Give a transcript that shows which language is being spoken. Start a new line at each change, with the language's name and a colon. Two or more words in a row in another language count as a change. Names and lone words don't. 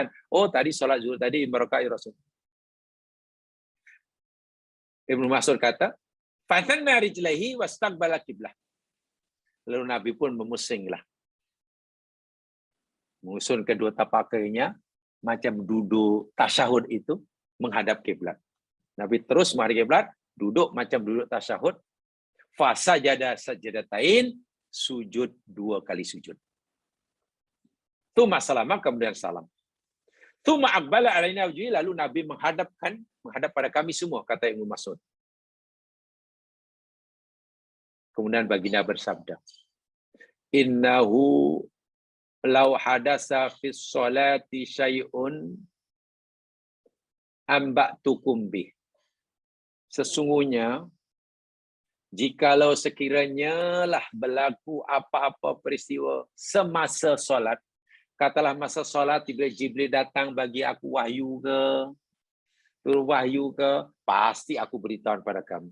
Malay: Oh tadi solat zuhur tadi 5 rakaat ya Rasul. Ibnu Mas'ud kata,
Arabic: "فثنى رجليه واستقبل القبلة."
Malay: Lalu Nabi pun memusinglah. Mengusun kedua tapak kakinya macam duduk tasyahud itu menghadap kiblat. Nabi terus menghadap kiblat, duduk macam duduk tasyahud.
Arabic: فسجد سجدتين,
Malay: sujud 2 kali sujud.
Arabic: ثم سلم,
Malay: kemudian salam.
Arabic: ثم أقبل علينا وجهه,
Malay: lalu Nabi menghadap pada kami semua, kata Ibnu Mas'ud. Kemudian baginda bersabda,
Arabic: إنه لو حدث في الصلاة شيء أنبأتكم به.
Malay: Sesungguhnya, jikalau sekiranya lah berlaku apa-apa peristiwa semasa solat, katalah masa solat Jibril datang bagi aku wahyu ke, turun wahyu ke, pasti aku beritahu pada kamu.